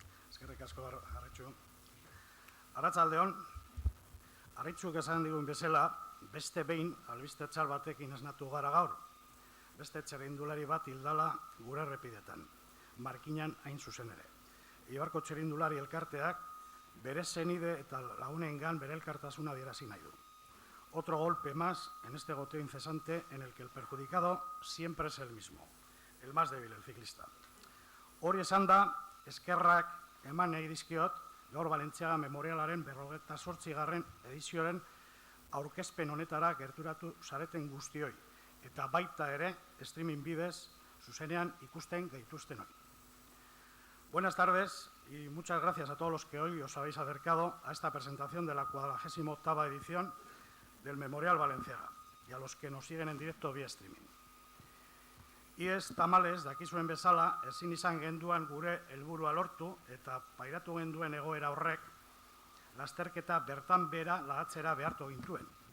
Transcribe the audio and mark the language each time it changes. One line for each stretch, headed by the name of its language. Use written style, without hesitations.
Basque: Eskerrik asko, Arritxu. Arratsaldeon, Arritxuk esan digun bezala, beste behin albiste txar batekin esnatu gara gaur. Beste txirrindulari bat hildala gure errepidetan, Markinan hain zuzen ere. Eibarko txirrindulari elkarteak bere zenide eta lagunengan bere elkartasuna adierazi nahi du.
Spanish: Otro golpe más en este goteo incesante en el que el perjudicado siempre es el mismo, el más débil, el ciclista.
Basque: Hori esan da, eskerrak eman nahi dizkiot, gaur Balentziaga Memorialaren 48. edizioaren aurkezpen honetara gerturatu zareten guztioi, eta baita ere streaming bidez zuzenean ikusten gaituztenoi.
Spanish: Buenas tardes y muchas gracias a todos los que hoy os habéis acercado a esta presentación de la 48ª edición del Memorial Balenciaga y a los que nos siguen en directo vía streaming.
Basque: Iez tamalez, dakizuen bezala, ezin izan genduan gure helburua lortu eta pairatu genduen egoera horrek lasterketa bertan bera lagatzera behartu gintuen.